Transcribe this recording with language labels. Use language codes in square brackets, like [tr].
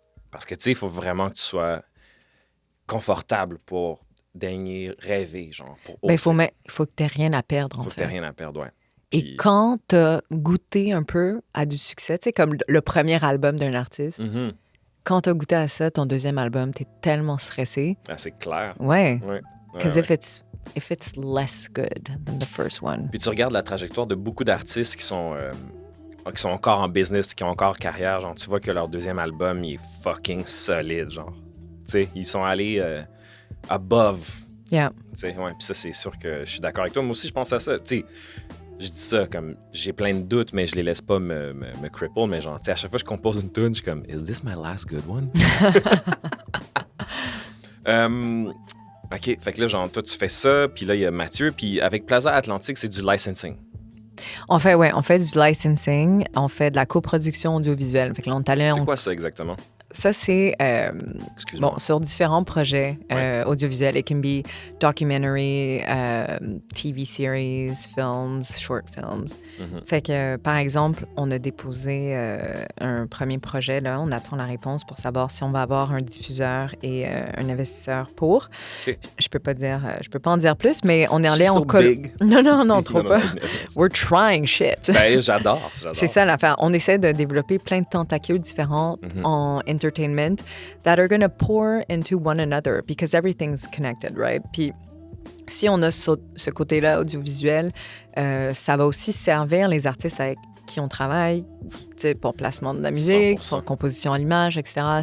[fr] Parce que, tu sais, il faut vraiment que tu sois confortable pour daigner rêver, genre, pour oser. Ben, il faut que t'aies rien à perdre, en Faut que fait. t'aies rien à perdre, ouais. Et Puis- quand t'as goûté un peu à du succès, tu sais, comme le premier album d'un artiste, Mhm. quand t'as goûté à ça, ton deuxième album, t'es tellement stressé. Ah, c'est clair. Ouais. Ouais. [en] Because [fr] Ouais, [en] if it's less good than the first one. [fr] Puis tu regardes la trajectoire de beaucoup d'artistes qui sont encore en business, qui ont encore carrière. Genre, tu vois que leur deuxième album, il est fucking solide, genre. Tu sais, ils sont allés above. [en] Yeah. [fr] Tu sais, ouais. Puis ça, c'est sûr que je suis d'accord avec toi. Moi aussi, je pense à ça. Tu sais, je dis ça comme j'ai plein de doutes, mais je les laisse pas me cripple. Mais genre, tu sais, à chaque fois que je compose une tune, je suis comme, [en] is this my last good one? [fr] OK, fait que là, genre, toi, tu fais ça, puis là, il y a Mathieu, puis avec Plaza Atlantique, c'est du licensing. On fait du licensing, on fait de la coproduction audiovisuelle. Fait que là, on est allé C'est quoi ça exactement? Ça, c'est Excuse-moi. bon, sur différents projets Ouais. audiovisuels. [en] It can be documentary, TV series, films, short films. Mhm. [fr] Fait que, par exemple, on a déposé un premier projet. Là, on attend la réponse pour savoir si on va avoir un diffuseur et un investisseur pour. OK. Je peux pas en dire plus, mais on est allé [en] She's en so big. [fr] Non, trop pas. je niaise. [en] We're trying shit. [fr] Ben, j'adore. C'est ça l'affaire. On essaie de développer plein de tentacules différents Mhm. [en] en entertainment that are going to pour into one another because everything's connected, right? [fr] Puis si on a ce côté-là audiovisuel, ça va aussi servir les artistes avec qui on travaille, tu sais, pour placement de la musique, 100%. pour composition à l'image, etc.